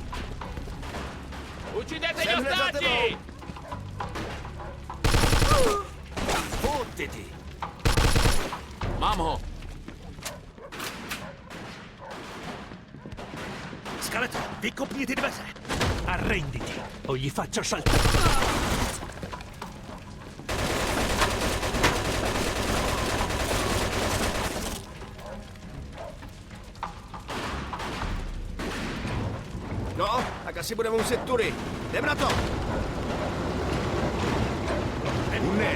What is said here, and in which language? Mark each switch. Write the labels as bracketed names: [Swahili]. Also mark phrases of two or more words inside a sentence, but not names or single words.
[Italian] Uccidete gli [Czech] Jsem hned za [Italian] ostaggi! [Czech] tebou. [Italian] Fottiti! [Czech] Mám ho. Skeleto, vykopni ty dveře. [Italian] Arrenditi, o gli faccio saltare. [Czech] No, tak asi budeme muset tury. Jdem na to. Ne,